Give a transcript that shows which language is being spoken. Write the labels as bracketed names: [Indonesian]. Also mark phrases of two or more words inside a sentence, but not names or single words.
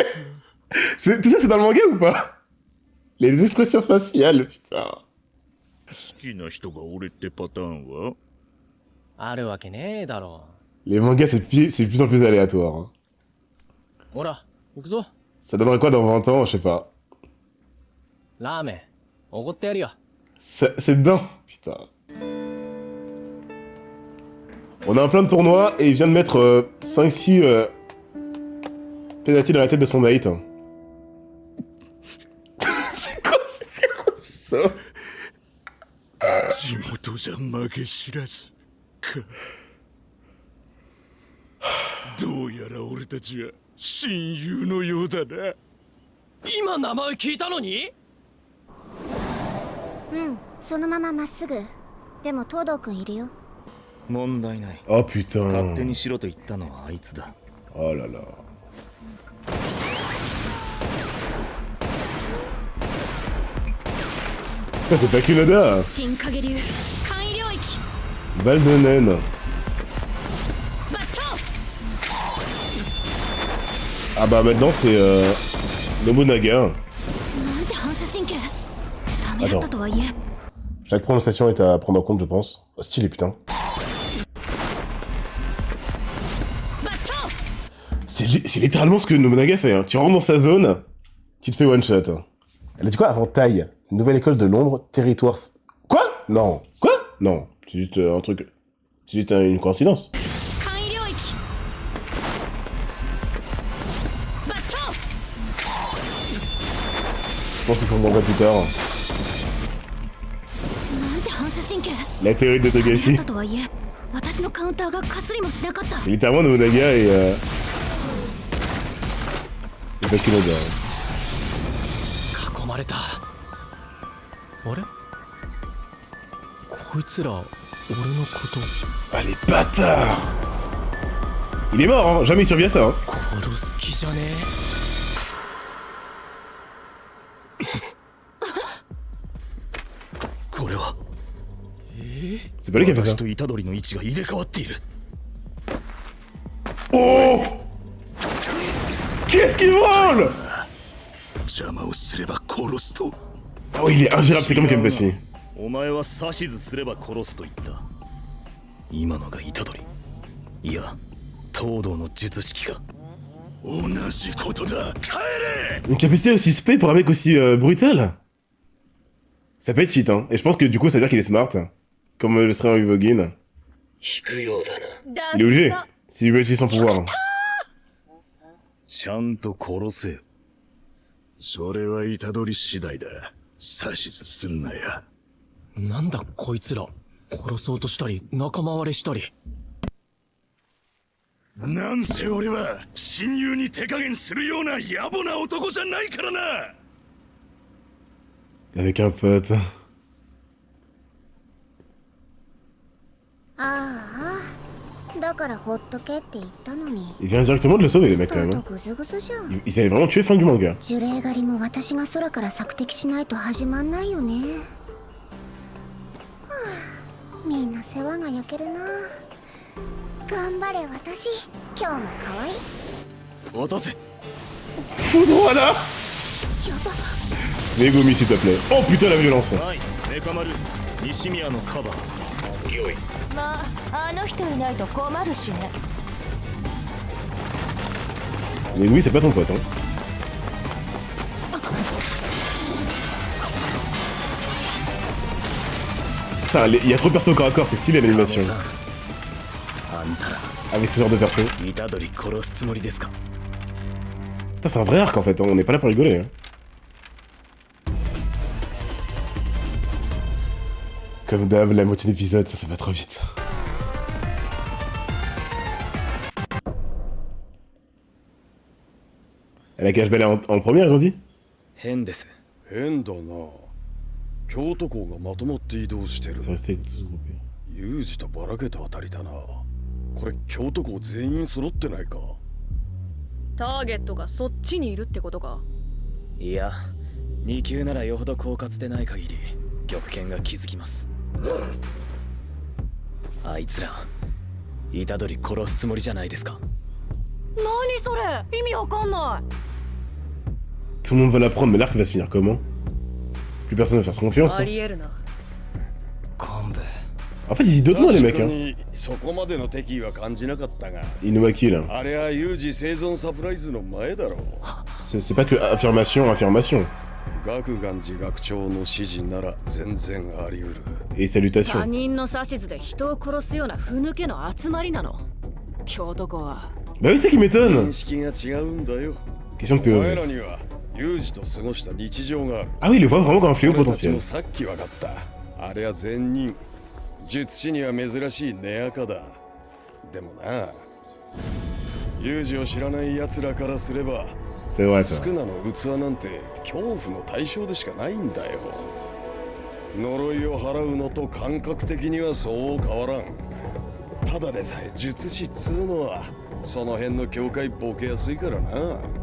[French] Tout ça c'est dans le manga ou pas? Les expressions faciales, putain. [Japanese] 好きな人が俺ってパターンはあるわけねえだろ。 [French] Les mangas c'est de plus en plus aléatoire. Hein. [Japanese] ほら、行くぞ。 [French] Ça donnerait quoi dans 20 ans? Je sais pas. [Japanese] ラーメン、おごってやるよ。 [French] C'est dedans, putain. On a un plein de tournois et il vient de mettre 5-6 pénalty dans la tête de son mate. C'est quoi ça? [Japanese] 地元じゃ負け知らずか。どうやら俺たちは親友のようだな。今名前聞いたのに？うん、そのまままっすぐ。でも東堂くんいるよ。問題ない。 Oh 勝手 [French] putain. [Japanese] にしろと言ったのはあいつだ。 [French] Oh là là. Ça c'est pas Kunoda. [Japanese] 新影流簡易領域 [French] Balle de naine. [Japanese] バット [French] Ah bah maintenant c'est Nobunaga. [Japanese] なんて反射神経。ダメだったとはいえ。 [French] Chaque prononciation est à prendre en compte, je pense. Oh, stylé, putain. [Japanese] バット [French] C'est littéralement ce que Nobunaga fait. Hein. Tu rentres dans sa zone, tu te fais [English] one shot. [French] Elle a dit quoi avant taille? Nouvelle école de l'ombre, territoire. Quoi? Non. Quoi? Non. C'est juste un truc. C'est juste une coïncidence. [Japanese] 簡易領域バット [French] Je pense que je comprendrai plus tard. [Japanese] なんて反射神経。 [French] La théorie de [Japanese] ダメだっ [French] Togashi. [Japanese] たとはいえ、私のカウンターがかすりもしなかった。 [French] Littéralement Nobunaga et pas Kunoda. [Japanese] 囲まれた。あれ？こいつら俺のこと [French] Ah les bâtards! Il est mort, hein. Jamais il survit à ça. Hein. [Japanese] 殺す気じゃねこれは [French] C'est pas lui qui a fait [Japanese] 私 [French] ça. [Japanese] と虎杖の位置が入れ替わっている [French] Oh! Qu'est-ce qu'il vole? [Japanese] 邪魔をすれば殺すと [French] Oh, il est ingérable, c'est comme Kempesi. [Japanese] お前は指図すれば殺すと言った今のが虎杖いや東堂の術式か同じことだ帰れ [French] Une capacité aussi spé pour un mec aussi brutal? Ça peut être cheat, hein. Et je pense que du coup, ça veut dire qu'il est smart. Comme le serait un Uvogin. Il est obligé. S'il veut utiliser son pouvoir. [Japanese] ちゃんと殺せよそれは虎杖次第だ指図すんなやなんだこいつら殺そうとしたり仲間割れしたりなんせ俺は親友に手加減するような野暮な男じゃないからな [French] Avec un pote. [Japanese] ああ、だからほっとけって言ったのに。 [French] Il vient directement de le sauver, les mecs, quand même. Hein. [Japanese] ぐずぐずじゃん。 [French] Ils avaient vraiment tué fin du manga. [Japanese] 呪霊狩りも私が空から索敵しないと始まんないよね。はあ、みんな世話が焼けるな。頑張れ私。今日も可愛い。渡せ [French] Foudre là! [Japanese] やば。 [French] Megumi, s'il te plaît. Oh putain, la violence! [Japanese] はいメカ丸西宮のカバーよいまあ、あの人いないと困るしね。 [French] Megumi, c'est pas ton pote, hein. Putain, il y a trop de persos au corps à corps, c'est stylé l'animation. [Japanese] あんたら [French] Avec ce genre de perso. [Japanese] 虎杖殺すつもりですか [French] Putain, c'est un vrai arc en fait, hein. On n'est pas là pour rigoler. Hein. Comme d'hab, la moitié d'épisode, ça va trop vite. Elle a cache belle en première, ils ont dit? [Japanese] 変です変だな京都校がまとまって移動してる [French] C'est resté tous groupés. [Japanese] ユージとばらけたあたりだなこれ京都校全員揃ってないかターゲットがそっちにいるってことか。いや2級ならよほど狡猾でない限り玉剣が気づきますあいつら虎杖殺すつもりじゃないですか何それ意味わかんない。 [French] Tout le monde va l'apprendre, mais l'arc va se finir comment? Plus personne va faire confiance. [Japanese] あ [French] Hein. [Japanese] りえるな。幹部 [French] En fait, ils disent d'autres mots, les mecs. [Japanese] 確か [French] Hein. [Japanese] にそこまでの敵意は感じなかったが [French] Inumaki, là. [Japanese] あれはユージ生存サプライズの前だろう [French] C'est pas que affirmation, affirmation. [Japanese] 学願寺学長の指示なら全然あり得る [French] Et [Japanese] 他 [French] salutations. [Japanese] 人の指図で人を殺すようなふぬけの集まりなの。京都校は。 [French] Bah oui, c'est qui m'étonne. [Japanese] 認識が違うんだよ [French] Question de [Japanese] お前 [French] POV. [Japanese] らにはユージと過ごした日常がある [French] Ah oui, il le voit vraiment comme un fléau [Japanese] 俺たち [French] potentiel. [Japanese] もさっき分かったあれは善人術師には珍しい根垢だでもなユージを知らない奴らからすれば [French] C'est vrai, [Japanese] ス [French] ça. [Japanese] クナの器なんて恐怖の対象でしかないんだよ呪いを払うのと感覚的にはそう変わらんただでさえ術師っつうのはその辺の境界ボケやすいからな